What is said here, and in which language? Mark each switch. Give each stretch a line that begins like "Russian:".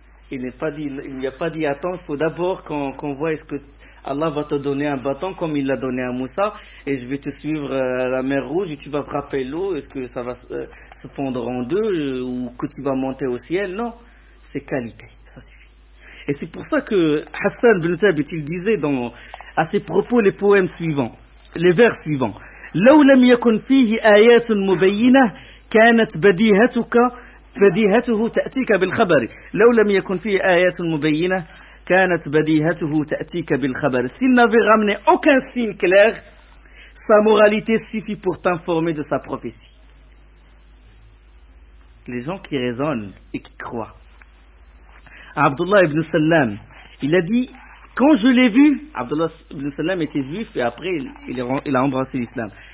French: Il n'est pas dit, il n'y a pas dit attends, il faut d'abord qu'on voit est-ce que Allah va te donner un bâton comme il l'a donné à Moussa et je vais te suivre à la mer rouge et tu vas frapper l'eau, est-ce que ça va se fondre en deux ou que tu vas monter au ciel? Non, c'est qualité, ça suffit. Et c'est pour ça que Hassan ibn Thabit il disait dans à ses propos les poèmes suivants, les vers suivants.
Arabic: لو لم يكن فيه آيات مبينة كانت بديهتك بديهته تأتيك بالخبر لو لم يكن فيه آيات مبينة كانت بديهته تأتيك بالخبر.
French: S'il n'avait ramené aucun signe clair, sa moralité suffit pour t'informer de sa prophétie. Les gens qui raisonnent et qui croient. Abdullah ibn Salam, il a dit, quand je l'ai vu, Abdullah ibn Salam était juif et après il a embrassé l'islam.